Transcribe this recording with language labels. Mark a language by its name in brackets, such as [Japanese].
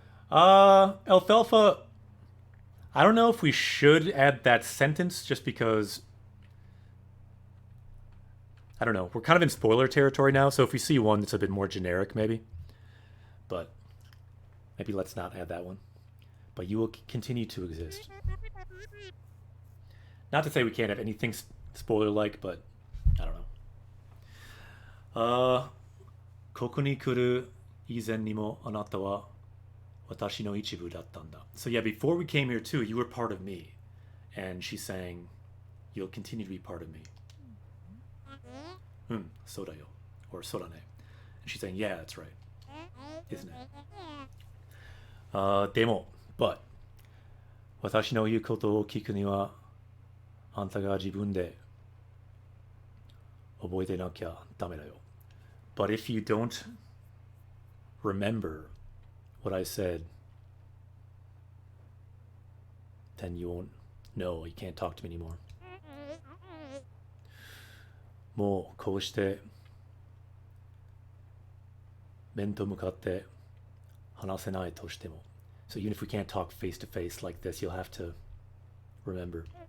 [English] Alfalfa, I don't know if we should add that sentence just because, I don't know, we're kind of in spoiler territory now, so if we see one that's a bit more generic, maybe. But maybe let's not add that one. But you will continue to exist. Not to say we can't have anything spoiler-like, but I don't know. [Japanese] ここに来る以前にもあなたは私の一部だったんだ. [English] So yeah, before we came here too, you were part of me. And she's saying, you'll continue to be part of me. [Japanese] そうだよ.Or そうだね. [English] And she's saying, yeah, that's right. Isn't it? [Japanese] でも, but, 私の言うことを聞くには、あんたが自分で覚えてなきゃダメだよ. [English] But if you don't remember what I said, then you won't know. You can't talk to me anymore. [Japanese] もうこうして面と向かって話せないとしても. [English] So even if we can't talk face to face like this, you'll have to remember.